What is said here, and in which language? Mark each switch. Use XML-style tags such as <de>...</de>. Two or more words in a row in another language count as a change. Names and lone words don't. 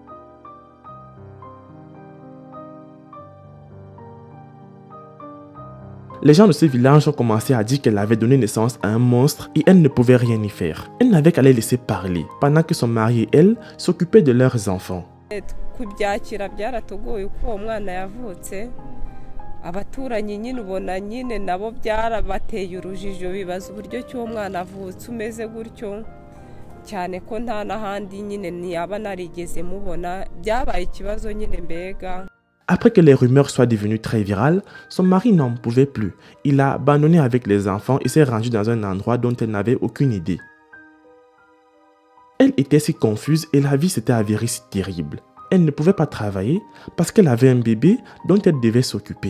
<fr>Les gens de ce village ont commencé à dire qu'elle avait donné naissance à un monstre et elle ne pouvait rien y faire. Elle n'avait qu'à les laisser parler, pendant que son mari et elle s'occupaient de leurs enfants.</fr> <rw>abaturanyi nyine ubona nyine nabo byarabateye urujijo bibaza uburyo ki uwo mwana avutse umeze gutyo cyane ko nta n'ahandi nyine ntiyaba narigeze mubona byabaye ikibazo nyine mbega.</rw> <fr>Après que les rumeurs soient devenues très virales, son mari n'en pouvait plus. Il a abandonné avec les enfants et s'est rendu dans un endroit dont elle n'avait aucune idée. Elle était si confuse et la vie s'était avérée si terrible. elle ne pouvait pas travailler parce qu'elle avait un bébé dont elle devait s'occuper.</fr>